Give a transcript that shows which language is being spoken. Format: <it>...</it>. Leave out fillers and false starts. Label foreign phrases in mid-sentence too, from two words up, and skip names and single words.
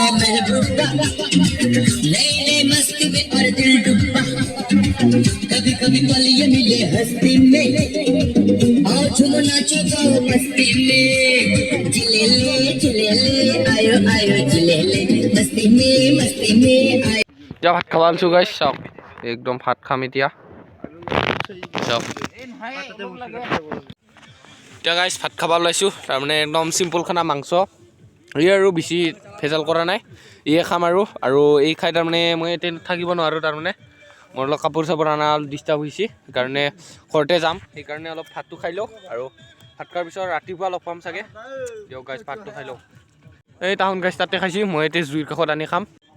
<hi>महबूबा नए नए मस्ती में और दिल डूबा कभी कभी पल ये मिले हस्ती में आओ झूमो नाचो गाओ मस्ती में जिले ले आयो आयो जिले ले मस्ती में आयो</hi> <as>এতিয়া ভাত খাব আনিছোঁ গাইছ চাওক একদম ভাত খাম এতিয়া চাওক এতিয়া গাইছ ভাত খাব ওলাইছোঁ তাৰমানে একদম চিম্পুল খানা মাংস এই আৰু বেছি ভেজাল কৰা নাই ইয়ে খাম আৰু এই খাই তাৰমানে মই এতিয়া থাকিব নোৱাৰোঁ তাৰমানে মোৰ অলপ কাপোৰ চাপোৰ অনা অলপ ডিষ্টাৰ্ব হৈছে সেইকাৰণে ঘৰতে যাম সেইকাৰণে অলপ ভাতটো খাই লওঁ আৰু ভাত খোৱাৰ পিছত ৰাতিপুৱা লগ পাম চাগে দিয়ক গাইছ ভাতটো খাই লওঁ এই টাউন গাইছ তাতে খাইছোঁ মই এতিয়া জুইৰ কাষত আনি খাম</as>